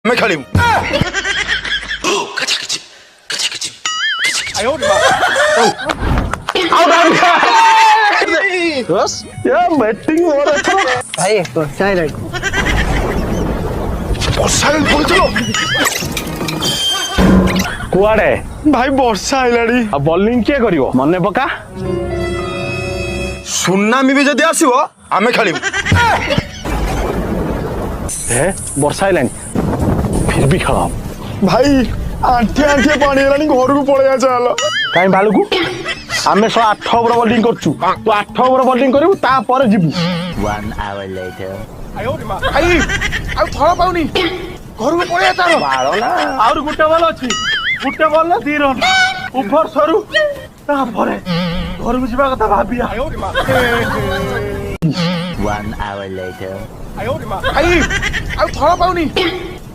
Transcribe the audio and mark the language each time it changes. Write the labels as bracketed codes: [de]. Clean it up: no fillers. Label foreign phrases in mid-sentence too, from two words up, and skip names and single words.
[hi] मैं खेली बैटिंग हो रहा था भाई चाय रख [or] ବର୍ଷା ପଡୁଥିଲ କୁଆଡେ ଭାଇ ବର୍ଷା ଆଇଲାଣି ଆଉ ବୋଲିଂ କିଏ କରିବ ମନେ ପକା ସୁନାମି ବି ଯଦି ଆସିବ ଆମେ ଖେଳିବୁ ହେ ବର୍ଷା ଆଇଲାଣି ଫିର ବି ଖେଳ ଭାଇ ଆଣ୍ଠିଏ ଆଣ୍ଠିଏ ପାଣି ହେଲାଣି ଘରକୁ ପଳେଇବା ଚାଲ କାହିଁ ବାଳୁକୁ ଆମେ 8 ଓଭର ବୋଲିଂ କରୁଛୁ ତୁ 8 ଓଭର ବୋଲିଂ କରିବୁ ତାପରେ ଯିବୁ [en] 1 hour later. [or] ଭାଇ ଆଉ ଥଳ ପାଉନି ଘରକୁ ପଳେଇବା ଚାଲ ବାଳ ନା ଆହୁରି ଗୋଟେ ବଲ ଅଛି ଗୋଟେ ବଲ 2 ରନ୍ ଓଭର ସରୁ ତାପରେ ଘରକୁ ଯିବା କଥା ଭାବିଆ [en] 1 hour later. [or] ଭାଇ ଆଉ ଥଳ ପାଉନି